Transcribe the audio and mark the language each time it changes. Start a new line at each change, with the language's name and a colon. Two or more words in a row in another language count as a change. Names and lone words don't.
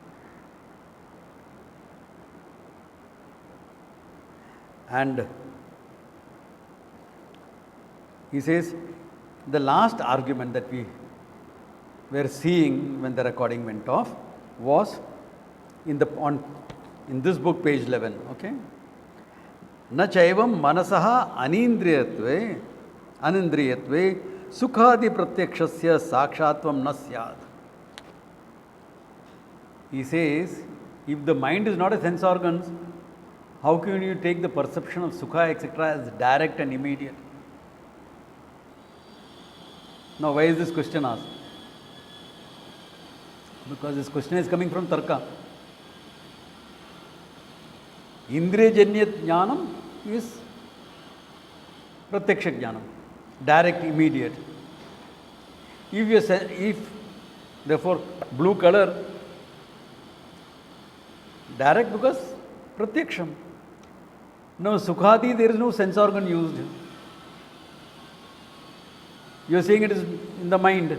English: And he says, the last argument that we were seeing when the recording went off was in this book, page 11. Okay.
Sanskrit: Na chaivam manasaha anindriyatve sukhadi pratyakshasya sakshatvam na syat.
English: He says, if the mind is not a sense organ, how can you take the perception of sukha, etc., as direct and immediate? Now, why is this question asked? Because this question is coming from Tarka.
Sanskrit: Indriyajanya jnanam is pratyaksha jnanam,
English: direct, immediate. If therefore blue color, direct because pratyaksham. No, sukhadi, there is no sense organ used. You are saying it is in the mind.